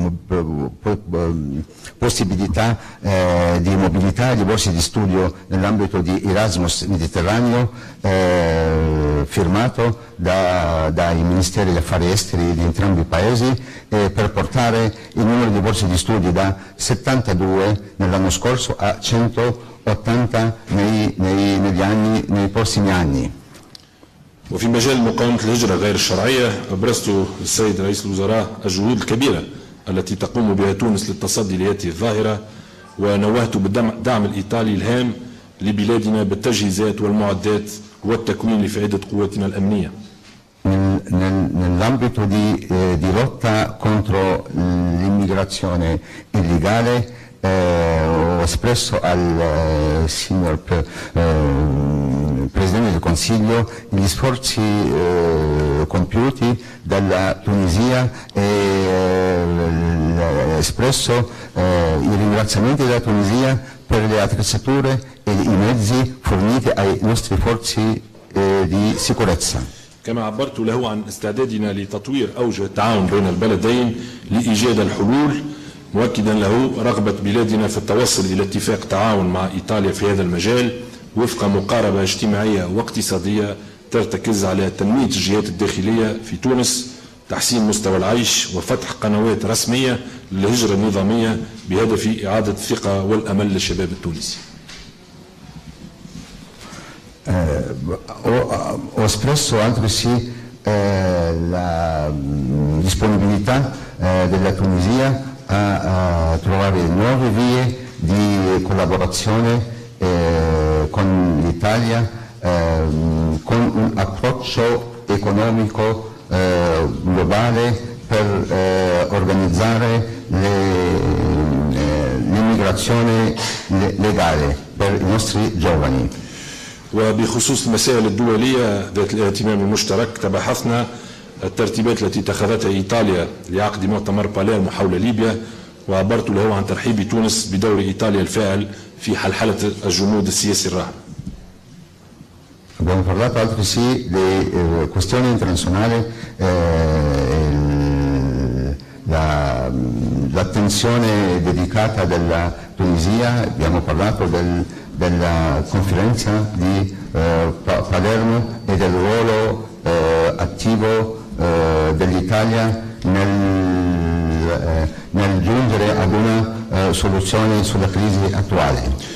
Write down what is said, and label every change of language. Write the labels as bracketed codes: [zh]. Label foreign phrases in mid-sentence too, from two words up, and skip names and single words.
[it] possibilità di mobilità, di borse di studio nell'ambito di Erasmus Mediterraneo firmato dai Ministeri degli Affari Esteri di entrambi i paesi per portare il numero di borse di studio da 72 nell'anno scorso a 180 nei prossimi anni. [ar] وفي مجال مقاومة الهجرة غير الشرعية أبرزت السيد رئيس الوزراء الجهود الكبيرة التي تقوم بها تونس للتصدي لهذه الظاهرة، ونوهت بالدعم الإيطالي الهام لبلادنا بالتجهيزات والمعدات والتكوين لفائدة قواتنا الأمنية. [it] Nell'ambito di lotta contro l'immigrazione illegale ho espresso al signor Presidente del Consiglio gli sforzi compiuti dalla Tunisia e espresso i ringraziamenti della Tunisia per le attrezzature e i mezzi forniti ai nostri forze di sicurezza. [ar] كما عبرت له عن استعدادنا لتطوير أوجه التعاون بين البلدين لإيجاد الحلول، مؤكدا له رغبة بلادنا في التوصل إلى اتفاق تعاون مع إيطاليا في هذا المجال وفق مقاربة اجتماعية واقتصادية ترتكز على تنمية الجهات الداخلية في تونس، تحسين مستوى العيش وفتح قنوات رسمية للهجرة النظامية بهدف إعادة الثقة والأمل للشباب التونسي. [it] Ho espresso altresì la disponibilità della Tunisia a trovare nuove vie di collaborazione con l'Italia con un approccio economico globale per organizzare l'immigrazione legale per i nostri giovani. [ar] وبخصوص المسائل الدولية ذات الاهتمام المشترك تبحثنا الترتيبات التي اتخذتها إيطاليا لعقد مؤتمر باليرمو حول ليبيا، وعبرت له عن ترحيب تونس بدور إيطاليا الفاعل في حلحلة الجمود السياسي الراهن. [it] Abbiamo parlato altresì di questioni internazionali, l'attenzione dedicata della Tunisia, abbiamo parlato della conferenza di Palermo e del ruolo attivo dell'Italia nel giungere ad una soluzione sulla crisi attuale.